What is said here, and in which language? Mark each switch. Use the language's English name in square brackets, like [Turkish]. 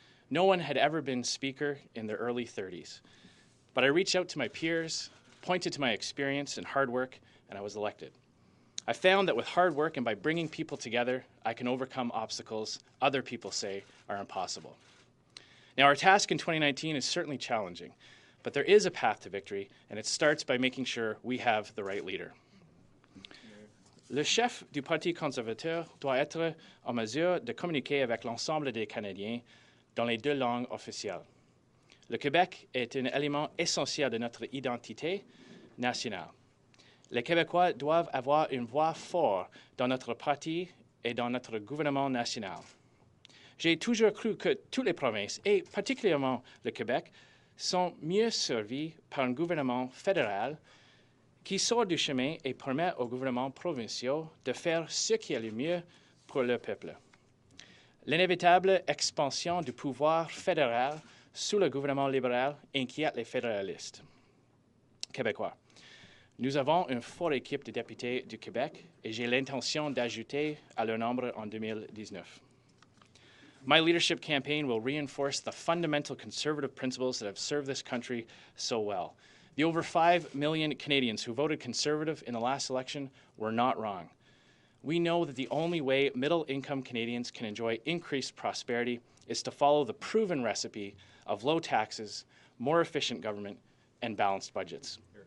[English] No one had ever been Speaker in their early 30s. But I reached out to my peers, pointed to my experience and hard work, and I was elected. I found that with hard work and by bringing people together, I can overcome obstacles other people say are impossible. Now, our task in 2019 is certainly challenging, but there is a path to victory, and it starts by making sure we have the right leader. [French] Le chef du Parti conservateur doit être en mesure de communiquer avec l'ensemble des Canadiens dans les deux langues officielles. Le Québec est un élément essentiel de notre identité nationale. Les Québécois doivent avoir une voix forte dans notre parti et dans notre gouvernement national. J'ai toujours cru que toutes les provinces, et particulièrement le Québec, sont mieux servies par un gouvernement fédéral qui sort du chemin et permet aux gouvernements provinciaux de faire ce qui est le mieux pour le peuple. L'inévitable expansion du pouvoir fédéral sous le gouvernement libéral inquiète les fédéralistes québécois. Nous avons une forte équipe de députés du Québec et j'ai l'intention d'ajouter à leur nombre en 2019. [English] My leadership campaign will reinforce the fundamental conservative principles that have served this country so well. The over 5 million Canadians who voted Conservative in the last election were not wrong. We know that the only way middle-income Canadians can enjoy increased prosperity is to follow the proven recipe of low taxes, more efficient government, and balanced budgets.